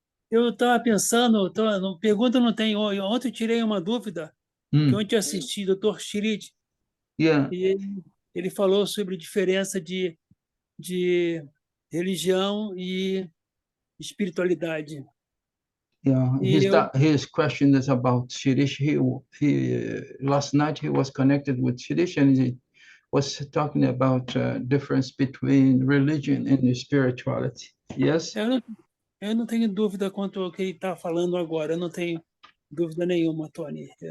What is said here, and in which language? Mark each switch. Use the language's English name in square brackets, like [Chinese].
[Portuguese] Eu estava pensando, pergunta não tem. Ontem eu tirei uma dúvida, que ontem eu assisti o Dr. Shirit, e ele falou sobre a diferença de religião e espiritualidade. [English] His question is about Shirish. Last night he was connected with Shirish, and he was talking about difference between religion and spirituality. Yes? [Portuguese] Eu não tenho dúvida quanto ao que ele está falando agora. Eu não tenho dúvida nenhuma, Tony.